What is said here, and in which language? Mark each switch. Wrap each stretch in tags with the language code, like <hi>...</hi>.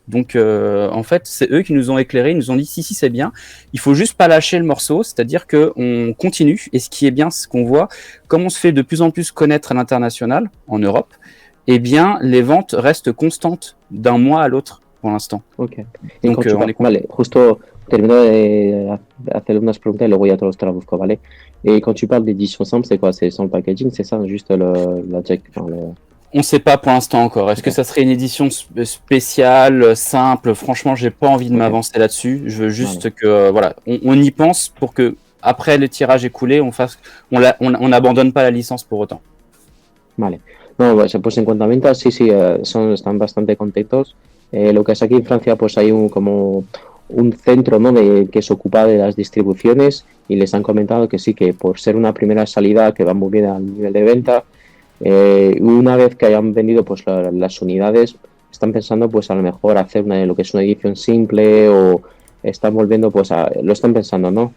<fr>Donc, en fait, c'est eux qui nous ont éclairés, ils nous ont dit si, c'est bien, il faut juste pas lâcher le morceau, c'est-à-dire qu'on continue, et ce qui est bien, c'est qu'on voit, comme on se fait de plus en plus connaître à l'international, en Europe, eh bien, les ventes restent constantes d'un mois à l'autre, pour l'instant. Ok. Donc, on est content.</fr> <es>Vale, justo termino de hacer unas preguntas y luego ya te los traduzco, ¿vale?</es> <fr>Et quand tu parles d'édition simple, c'est quoi? C'est sans le packaging, c'est ça? Juste la jack, On ne sait pas pour l'instant encore. Est-ce que ça serait une édition spéciale, simple? Franchement, j'ai pas envie de m'avancer là-dessus. Je veux juste que, voilà, on y pense pour que après le tirage écoulé, on n'abandonne pas la licence pour autant.</fr> <es>Vale. No, pues en cuanto a ventas, sí, están bastante contentos. Lo que es aquí en Francia, pues hay como un centro, ¿no? Que se ocupa de las distribuciones y les han comentado que sí, que por ser una primera salida que va muy bien al nivel de venta, una vez que hayan vendido pues las unidades, están pensando pues a lo mejor hacer lo que es una edición simple o están volviendo pues lo están pensando, ¿no?</es>